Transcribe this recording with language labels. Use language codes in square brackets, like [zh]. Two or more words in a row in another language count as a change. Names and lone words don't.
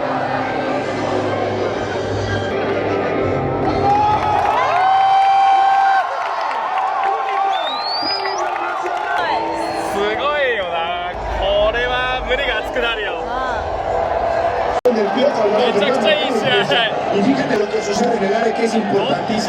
[ja] すごいよな。これは胸が熱くなるよ。めちゃくちゃいい試合。 [es] Y fíjate lo que sucede en el área que es importantísimo.